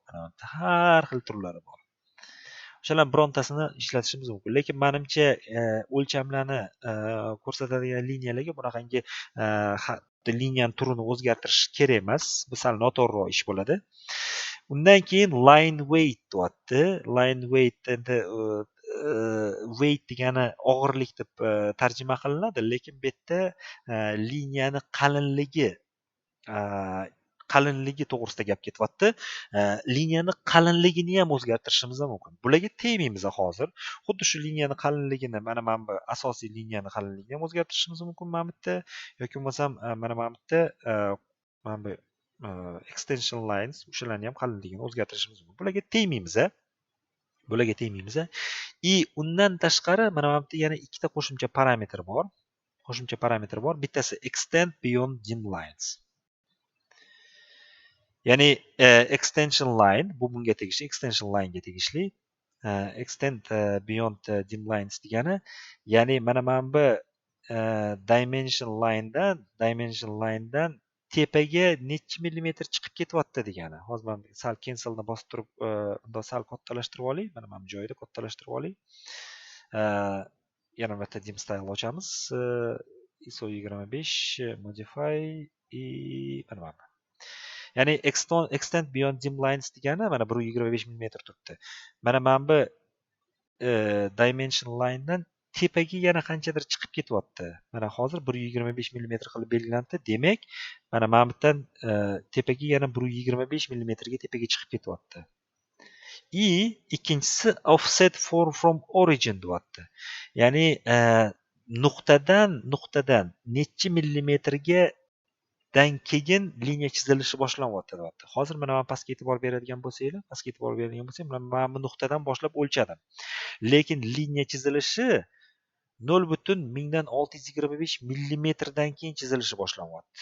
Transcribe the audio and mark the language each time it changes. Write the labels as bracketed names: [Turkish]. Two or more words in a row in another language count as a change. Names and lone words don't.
[Uzbek] Har xil turlari bor. O'shalar birontasini ishlatishimiz mumkin. Lekin menimcha o'lchamlarni ko'rsatadigan liniyalarga bunaqangi liniyani turini o'zgartirish kerak emas. Bu sal noto'g'riroq ish bo'ladi. Undan keyin [English] line weight [Uzbek] deyapti. [English] Line weight [Uzbek] endi weight degani og'irlik deb tarjima qilinadi, lekin bu yerda liniyani qalinligi to'g'risida gap ketyapti. Liniyani qalinligini ham o'zgartirishimiz mumkin. Bularga tegmaymiz hozir. Xuddi shu liniyani qalinligini, mana bu asosiy liniyani qalinligini ham o'zgartirishimiz mumkin mana bu yerda, yoki bo'lmasam mana bu yerda mana bu [English] extension lines [Uzbek] o'shalarni ham qalinligini o'zgartirishimiz mumkin. Bularga tegmaymiz. И undan tashqari mana bu yerda yana ikkita qo'shimcha parametr bor. [English] Bittasi extend beyond dim lines. [Uzbek] Ya'ni [English] extension line [Uzbek] bu bunga tegishli, [English] extension line [Uzbek] ga tegishli. [English] Extend beyond dim lines [Uzbek] degani, ya'ni mana bu [English] dimension linedan [Uzbek] tepaga necha millimetr chiqib ketyapti degani. Hozir men sal cancelni bosib turib, unda sal kattalashtirib olay. Mana bu joyida kattalashtirib olay. Yana bir marta [English] dim style [Uzbek] ochamiz. ISO 25 modify и mana bu. Ya'ni extend beyond dim lines degani mana 125 mm turibdi. Mana bu [English] dimension linedan [Uzbek] tepaga yana qanchadir chiqib ketyapti. Mana hozir 125 mm qilib belgilandi. Demak, mana bu yerdan tepaga yana 125 mm ga tepaga chiqib ketyapti. И ikkinchisi [English] offset from origin [Uzbek] deyapti. Ya'ni nuqtadan necha millimetrga dan keyin liniya chizilishi boshlanyapti deyapti. Hozir mana men pastga e'tibor beradigan bo'lsanglar, mana bu nuqtadan boshlab o'lchadim. Lekin liniya chizilishi 0.625 millimetrdan keyin chizilishi boshlanyapti.